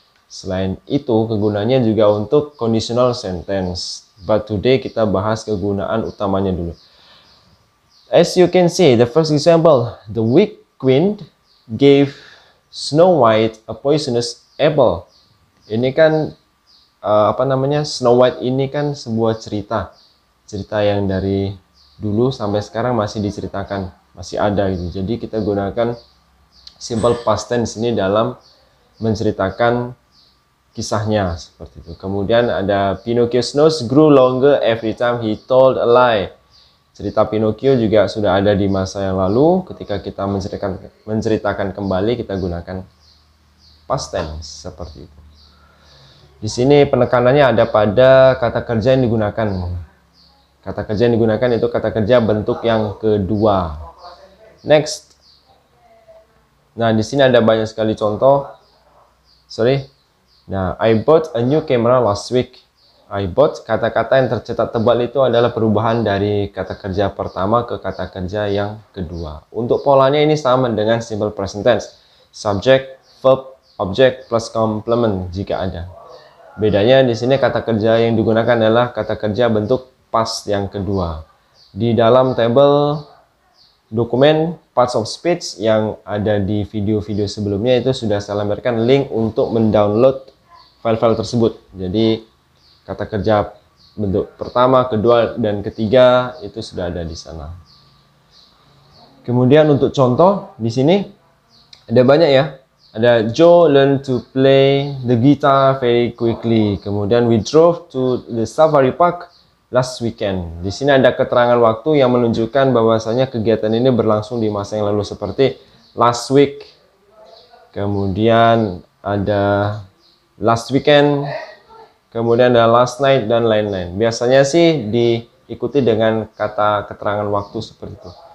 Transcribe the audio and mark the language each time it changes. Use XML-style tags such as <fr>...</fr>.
<id>Selain itu, kegunaannya juga untuk</id> <en>conditional sentence. But today</en> <id>kita bahas kegunaan utamanya dulu.</id> <en>As you can see, the first example, the Wicked Queen gave Snow White a poisonous apple.</en> <id>Ini kan Snow White ini kan sebuah cerita yang dari dulu sampai sekarang masih diceritakan, masih ada gitu. Jadi kita gunakan simple past tense ini dalam menceritakan kisahnya seperti itu. Kemudian ada</id> <en>Pinocchio's nose grew longer every time he told a lie.</en> <id>Cerita Pinocchio juga sudah ada di masa yang lalu. Ketika kita menceritakan kembali, kita gunakan past tense seperti itu. Di sini penekanannya ada pada kata kerja yang digunakan. Kata kerja yang digunakan itu kata kerja bentuk yang kedua.</id> <en>Next.</en> <id>Nah, di sini ada banyak sekali contoh.</id> <en>Nah, I bought a new camera last week. I bought,</en> <id>kata-kata yang tercetak tebal itu adalah perubahan dari kata kerja pertama ke kata kerja yang kedua. Untuk polanya ini sama dengan simple present tense.</id> <en>Subject, verb, object plus complement</en> <id>jika ada. Bedanya di sini kata kerja yang digunakan adalah kata kerja bentuk past yang kedua. Di dalam tabel dokumen parts of speech yang ada di video-video sebelumnya itu sudah saya lemparkan link untuk mendownload file-file tersebut. Jadi kata kerja bentuk pertama, kedua, dan ketiga itu sudah ada di sana. Kemudian untuk contoh di sini ada banyak ya. Ada</id> <en>Joe learned to play the guitar very quickly.</en> <id>Kemudian</id> <en>we drove to the safari park last weekend.</en> <id>Di sini ada keterangan waktu yang menunjukkan bahwasanya kegiatan ini berlangsung di masa yang lalu seperti</id> <en>last week.</en> <id>Kemudian ada</id> <en>last weekend.</en> <id>Kemudian ada</id> <en>last night</en> <id>dan lain-lain. Biasanya sih diikuti dengan kata keterangan waktu seperti itu.</id>